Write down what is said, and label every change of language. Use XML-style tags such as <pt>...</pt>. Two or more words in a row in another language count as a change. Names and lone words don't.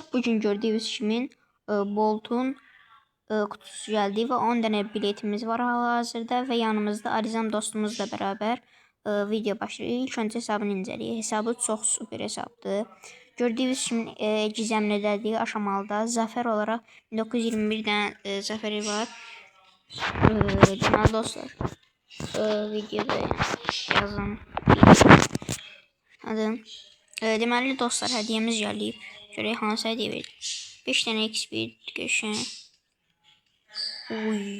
<tr>Bugün gördüğünüz kimi Bolt'un kutusu geldi ve 10 tane biletimiz var hal-hazırda ve yanımızda Arizam dostumuzla beraber video başlıyor.</tr> <az>İlk önce hesabını incələyək. Hesabı çox super hesabdır.</az> <tr>Gördüğünüz kimi gizemlidir aşamalıda. Zafer olarak 1921'den zaferi var.</tr> <az>Deməli dostlar videoda yazın. Hadi. Deməli dostlar, hədiyyəmiz gəlib. Görək hansı hədiyyə verir. 5 dənə XP qəşəng. Uy.</az>